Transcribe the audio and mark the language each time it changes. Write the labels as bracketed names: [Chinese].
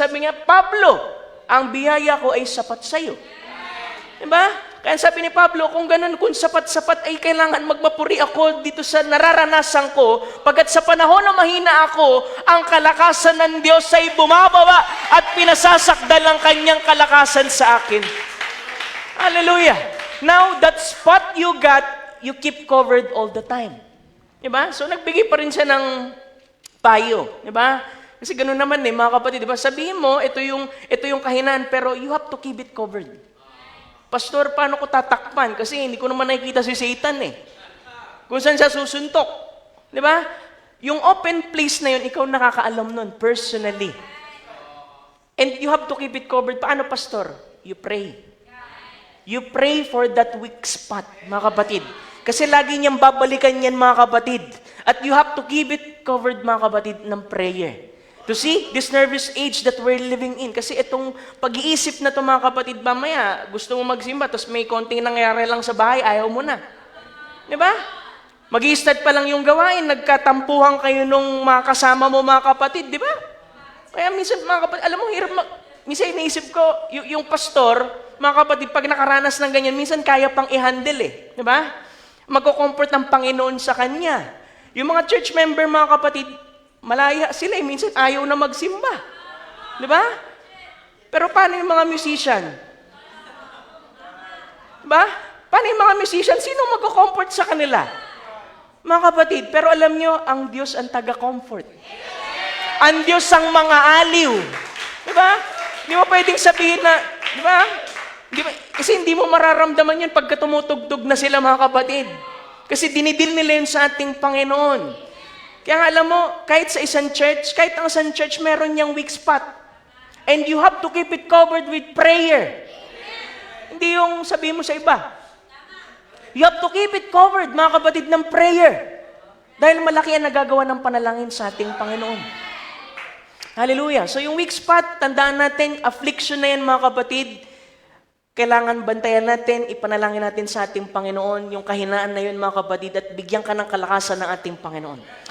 [Filipino] Sabi niya, Pablo, ang biyaya ko ay sapat sa iyo. Diba? Kaya sabi ni Pablo, kung ganun, kung sapat-sapat ay kailangan magmapuri ako dito sa nararanasan ko, pagkat sa panahon na mahina ako, ang kalakasan ng Diyos ay bumababa at pinasasakdal ang kanyang kalakasan sa akin. Hallelujah! [English] Now, that spot you got, you keep covered all the time. [Filipino] Diba? So, nagbigay pa rin siya ng payo. Diba? Kasi ganun naman mga kapatid. Diba? Sabihin mo, ito yung kahinaan, pero [English] you have to keep it covered. [Filipino] Pastor, paano ko tatakpan? Kasi hindi ko naman nakikita si Satan Kung saan siya susuntok. Di ba? Yung open place na yun, ikaw nakakaalam nun, personally. [English] And you have to keep it covered. [Filipino] Paano, Pastor? [English] You pray. You pray for that weak spot, mga kapatid. [Filipino] Kasi lagi niyang babalikan yan, mga kapatid. At [English] you have to keep it covered, [Filipino] mga kapatid, ng prayer. [English] To see this nervous age that we're living in. [Filipino] Kasi itong pag-iisip na ito mga kapatid, mamaya, gusto mo magsimba, tapos may konting nangyari lang sa bahay, ayaw mo na. Di ba? Mag-i-start pa lang yung gawain, nagkatampuhan kayo nung mga kasama mo mga kapatid, di ba? Kaya minsan mga kapatid, alam mo, hirap minsan iniisip ko, yung pastor, mga kapatid, pag nakaranas ng ganyan, minsan kaya pang i-handle di ba? Magko-comfort ng Panginoon sa kanya. Yung mga church member mga kapatid, malaya sila minsan ayaw na magsimba. Di ba? Pero paano yung mga musician? Di ba? Paano yung mga musician? Sino magko-comfort sa kanila? Mga kapatid, pero alam nyo, ang Diyos ang taga-comfort. Ang Diyos ang mga aliw. Di ba? Di mo pwedeng sabihin na, di ba? Kasi hindi mo mararamdaman yun pagka tumutugtog na sila mga kapatid. Kasi dinidil nila yun sa ating Panginoon. Kaya nga alam mo, kahit sa isang church, kahit ang isang church, meron niyang weak spot. [English] And you have to keep it covered with prayer. [Filipino] Hindi yung sabihin mo sa iba. [English] You have to keep it covered, [Filipino] mga kapatid, ng prayer. Dahil malaki ang nagagawa ng panalangin sa ating Panginoon. Hallelujah. So yung weak spot, tandaan natin, affliction na yan, mga kapatid. Kailangan bantayan natin, ipanalangin natin sa ating Panginoon, yung kahinaan na yun, mga kapatid, at bigyan ka ng kalakasan ng ating Panginoon.